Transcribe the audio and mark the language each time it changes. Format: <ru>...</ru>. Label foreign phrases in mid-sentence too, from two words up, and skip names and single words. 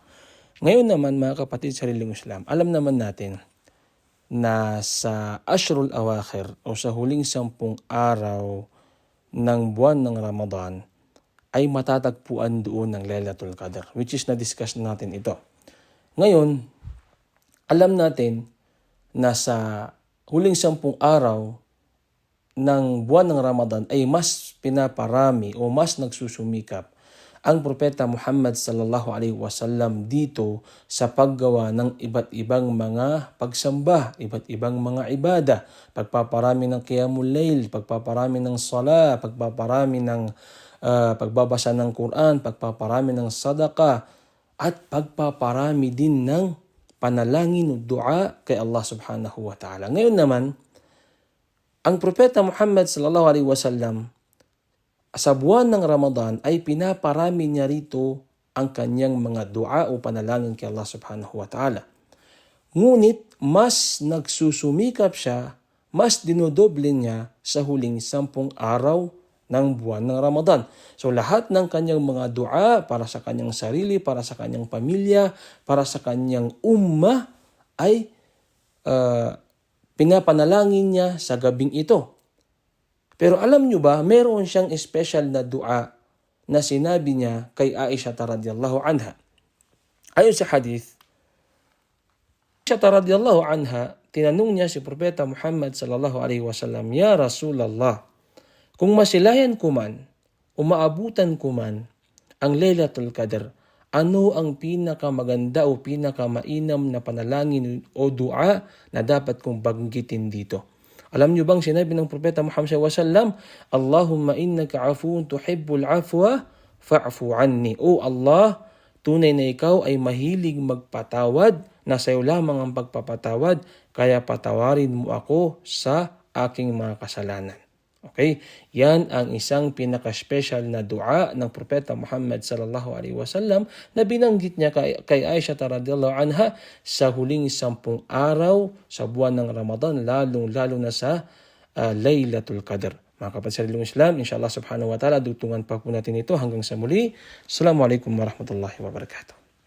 <tl>Ngayon naman mga kapatid sa Reliyong Islam, alam naman natin na sa</tl> <ar>العشر الأواخر</ar> <tl>o sa huling 10 araw ng buwan ng Ramadan ay matatagpuan doon ng Laylatul Qadr,</tl> <en>which is</en> <tl>na-discuss natin ito. Ngayon, alam natin na sa huling 10 araw ng buwan ng Ramadan ay mas pinaparami o mas nagsusumikap ang Propeta Muhammad</tl> <ar>صلى الله عليه وسلم</ar> <tl>dito sa paggawa ng iba't ibang mga pagsamba, iba't ibang mga ibada, pagpaparami ng</tl> <ar>قيام الليل,</ar> <tl>pagpaparami ng sala, pagpaparami ng pagbabasa ng Quran, pagpaparami ng sadaqah, at pagpaparami din ng panalangin o dua kay Allah</tl> <ar>سبحانه وتعالى.</ar> <tl>Ngayon naman, ang Propeta Muhammad</tl> <ar>صلى الله عليه وسلم</ar> <tl>sa buwan ng Ramadan ay pinaparami niya rito ang kanyang mga dua o panalangin kay Allah</tl> <ar>سبحانه وتعالى.</ar> <tl>Ngunit mas nagsusumikap siya, mas dinodoble niya sa huling 10 araw ng buwan ng Ramadan. So lahat ng kanyang mga dua para sa kanyang sarili, para sa kanyang pamilya, para sa kanyang ummah ay pinapanalangin niya sa gabing ito. Pero alam nyo ba, meron siyang special na dua na sinabi niya kay Aisha</tl> <ar>رضي الله عنها.</ar> <tl>Ayon sa hadith, Aisha</tl> <ar>رضي الله عنها,</ar> <tl>tinanong niya si Propeta Muhammad</tl> <ar>صلى الله عليه وسلم, "يا رسول الله,</ar> <tl>kung masilayan ko man, umaabutan ko man ang Laylatul Qadr, ano ang pinakamaganda o pinakamainam na panalangin o dua na dapat kong banggitin dito?" Alam niyo bang sinabi ng Propeta Muhammad SAW,</tl> <ar>"اللهم إنك عفو تحب العفو فاعف عني."</ar> <tl>O Allah, tunay na ikaw ay mahilig magpatawad, na sayo lamang ang pagpapatawad, kaya patawarin mo ako sa aking mga kasalanan. Okay? Yan ang isang pinaka-special na dua ng Propeta Muhammad</tl> <ar>صلى الله عليه وسلم</ar> <tl>na binanggit niya kay Aisha</tl> <ar>رضي الله عنها</ar> <tl>sa huling 10 araw sa buwan ng Ramadan, lalong-lalo na sa Laylatul Qadr. Mga kapatid sa Reliyong Islam,</tl> <ar>إن شاء الله سبحانه وتعالى,</ar> <tl>dutungan pa po natin ito hanggang sa muli.</tl> <ar>السلام عليكم ورحمة الله وبركاته.</ar>